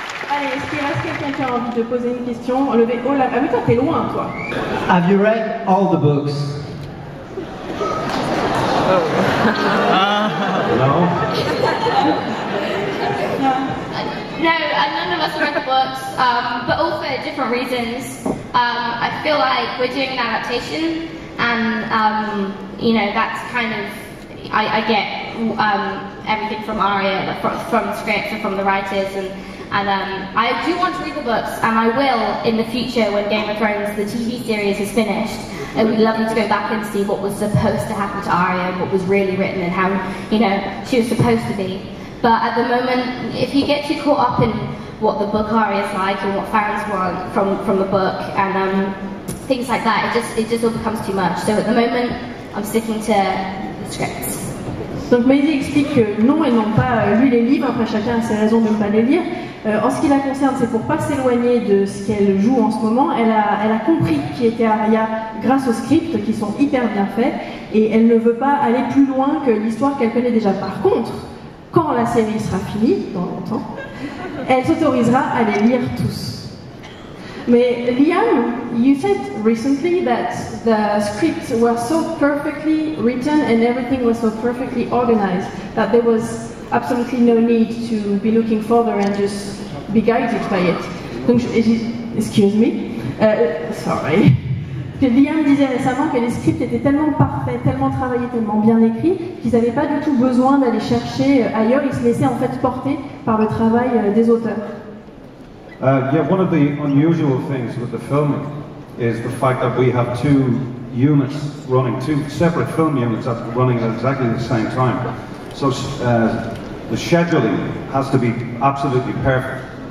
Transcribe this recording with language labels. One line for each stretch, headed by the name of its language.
French: Allez, est-ce qu'il reste quelqu'un qui a envie de poser une question? Levez haut la... Ah oui, toi, t'es loin, toi.
English: Have you read all the books? No? No, none of us read the books, but all for different reasons. I feel like we're doing an adaptation, and that's kind of, I get everything from Arya, from the script and from the writers, and I do want to read the books, and I will in the future when Game of Thrones, the TV series, is finished. it would be lovely to go back and see what was supposed to happen to Arya, what was really written, and how, you know, she was supposed to be. But at the moment, if you get too caught up in what the book Arya is like and what fans want from the book and things like that, it just all becomes too much. So at the moment, I'm sticking to the scripts.
French: Donc Maisie explique que non, elles n'ont pas lu les livres, après chacun a ses raisons de ne pas les lire. En ce qui la concerne, c'est pour pas s'éloigner de ce qu'elle joue en ce moment. Elle a compris qui était Arya grâce aux scripts qui sont hyper bien faits et elle ne veut pas aller plus loin que l'histoire qu'elle connaît déjà. Par contre, quand la série sera finie, dans longtemps, elle s'autorisera à les lire tous.
English: Mais Liam, you said recently that the scripts were so perfectly written and everything was so perfectly organized that there was absolutely no need to be looking further and just be guided by it. Donc, excuse me, sorry.
French: Que Liam disait récemment que les scripts étaient tellement parfaits, tellement travaillés, tellement bien écrits qu'ils n'avaient pas du tout besoin d'aller chercher ailleurs. Ils se laissaient en fait porter par le travail des auteurs.
English: Yeah, one of the unusual things with the filming is the fact that we have two units running, two separate film units running at exactly the same time. So the scheduling has to be absolutely perfect.